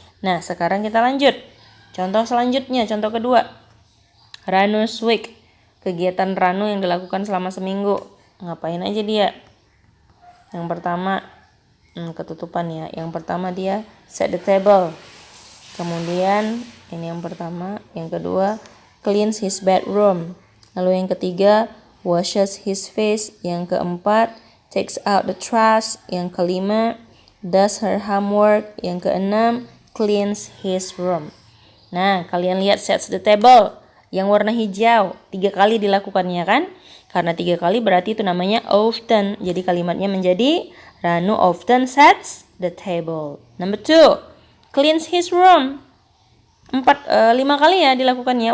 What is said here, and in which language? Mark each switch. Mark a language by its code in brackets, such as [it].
[id] Nah, sekarang kita lanjut. Contoh selanjutnya, contoh kedua. [en] Ranu's week. [id] Kegiatan Ranu yang dilakukan selama seminggu. Ngapain aja dia? Yang pertama, ketutupan ya. Yang pertama dia [en] set the table. [id] Kemudian, ini yang pertama. Yang kedua, [en] cleans his bedroom. [id] Lalu yang ketiga, [en] washes his face. [id] Yang keempat, [en] takes out the trash. [id] Yang kelima, [en] does her homework. [id] Yang keenam, [en] cleans his room. [id] Nah, kalian lihat [en] sets the table. [id] Yang warna hijau 3 kali dilakukannya kan? Karena 3 kali berarti itu namanya often. Jadi kalimatnya menjadi [en] Ranu often sets the table. Number 2, cleans his room. [id] 5 kali ya dilakukannya.